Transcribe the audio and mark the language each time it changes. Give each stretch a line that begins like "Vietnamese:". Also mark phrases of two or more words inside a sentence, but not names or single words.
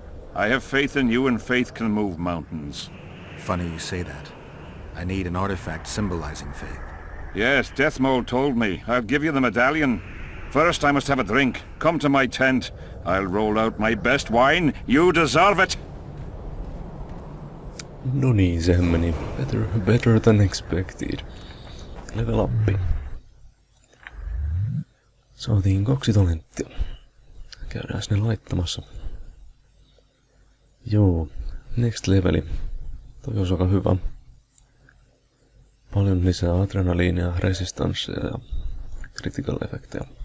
English: I have faith in you, and faith can move mountains. Funny you say that. I need an artifact symbolizing faith. Yes, Deathmold told me. I'll give you the medallion. First I must have a drink. Come to my tent. I'll roll out my best wine. You deserve it!
Finnish: No niin, sehän meni
English: better than expected. Level up.
Finnish: Saatiin 2 talenttia. Käydään ne laittamassa. Joo,
English: next leveli.
Finnish: Toi olisi aika hyvä. Paljon lisää adrenaliinia, resistanssia ja
English: critical effectejä.